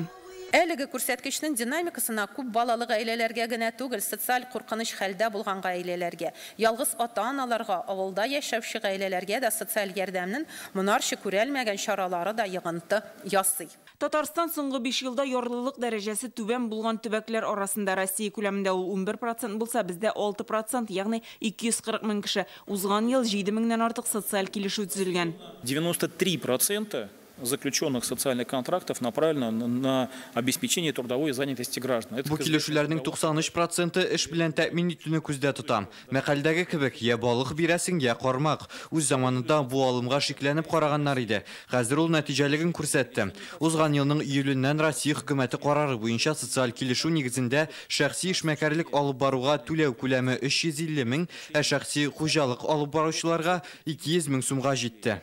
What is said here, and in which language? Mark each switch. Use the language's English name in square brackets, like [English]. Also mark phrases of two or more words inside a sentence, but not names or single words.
[Tatar] Әлеге күрсәткечнең динамикасына күп балалы гаиләләргә генә түгел, социаль куркыныч хәлдә булган гаиләләргә, ялгыз ата-аналарга, авылда яшәүче гаиләләргә дә социаль ярдәмнең монарчы күрелмәгән чаралары да йыгынты ясый. Татарстан соңгы 5 елда ярлылык дәрәҗәсе түбән булган төбәкләр арасында. Россия күләмендә ул 11% булса, бездә 6%, ягъни 240 мең кеше. Узган ел 7 меңнән артык социаль килешү төзелгән. [Russian] 93% заключенных социальных контрактов направлено на обеспечение трудовой занятости граждан. [Tatar] Бу килешүләрнең 93% эш белән тәэмин итүне күздә тота. Мәкаләдәге кебек, я балык бирәсең, я кармак. Үз заманында бу алымга шикләнеп караганнар иде. Хәзер ул нәтиҗәлеген күрсәтте. Узган елның июленнән Россия хөкүмәте карары буенча социаль килешү нигезендә шәхси эшмәкәрлек алып баруга түләү күләме 350 мең, шәхси хуҗалык алып баручыларга 200 мең сумга җитте.